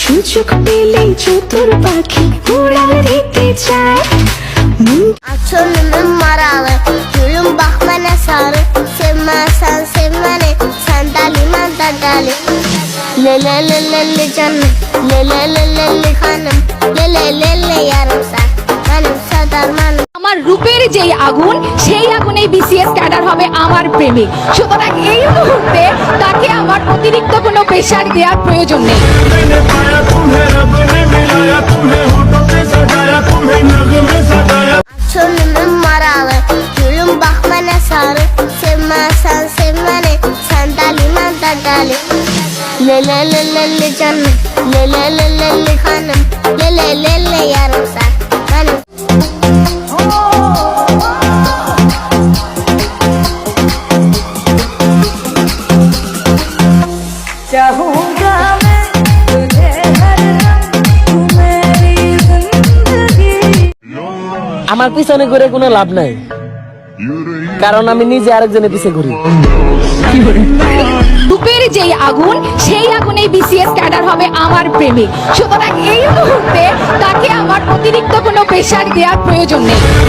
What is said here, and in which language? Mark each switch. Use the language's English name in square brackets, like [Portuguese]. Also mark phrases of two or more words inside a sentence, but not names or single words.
[Bangla] সুযোগ পেলে চতুর পাখি উড়াল দিতে চায় [Turkish] Açılımın maralı, gülüm bak bana sarı. Sevmezsen sevmeni, sen deli ben de deli. Le le le le le canım, le le le le le hanım, le le le le yarım sen, benim sadarmanım. [Bangla] আমার রূপের যেই আগুন সেই আগুনেই বিসিএস ক্যাডার হবে আমার প্রেমিক। সুতরাং এই মুহূর্তে তাকে আমার অতিরিক্ত কোনো প্রেশার দেওয়ার প্রয়োজন নেই। [Turkish] Açılımın maralı, gülüm bak bana sarı. Sevmezsen sevmeni, sen deli ben de deli. Le le le le le canım, le le le le le hanım, le le le le yarım sen, benim. [Hindi] चाहूंगा मैं तुझे हरदम तू मेरी जिंदगी [Bangla] আমার পিছনে ঘুরে কোনো লাভ নাই, কারণ আমি নিজে আরেকজনের পিছে ঘুরি। রূপের যেই আগুন সেই আগুনেই বিসিএস ক্যাডার হবে আমার প্রেমিক। সুতরাং এই মুহূর্তে তাকে আমার অতিরিক্ত কোনো প্রেশার দেওয়ার প্রয়োজন নেই।